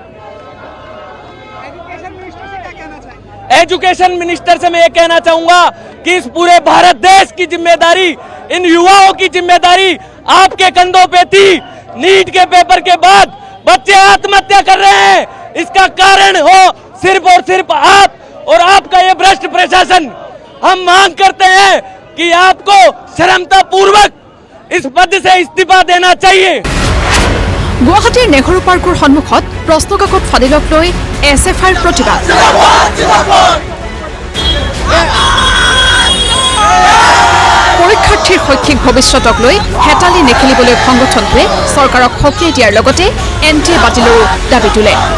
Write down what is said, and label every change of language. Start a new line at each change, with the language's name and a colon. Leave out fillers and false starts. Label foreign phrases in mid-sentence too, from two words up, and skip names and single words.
Hindi: एजुकेशन मिनिस्टर से मैं ये कहना चाहूंगा कि इस पूरे भारत देश की जिम्मेदारी इन युवाओं की जिम्मेदारी आपके कंधों पे थी नीट के पेपर के बाद बच्चे आत्महत्या कर रहे हैं इसका कारण हो सिर्फ और सिर्फ आप और आपका ये भ्रष्ट प्रशासन हम मांग करते हैं कि आपको शर्मता पूर्वक इस पद से इस्तीफा देना चाहिए
Assamese: গুৱাহাটীৰ নেহৰু পাৰ্কৰ সন্মুখত প্ৰশ্নকাকত ফাদিলক লৈ SFIৰ প্ৰতিবাদ পৰীক্ষাৰ্থীৰ শৈক্ষিক ভৱিষ্যতক লৈ হেতালি নেখেলিবলৈ সংগঠনটোৱে চৰকাৰক সকীয়াই দিয়াৰ লগতে এনটিএ বাতিলৰো দাবী তোলে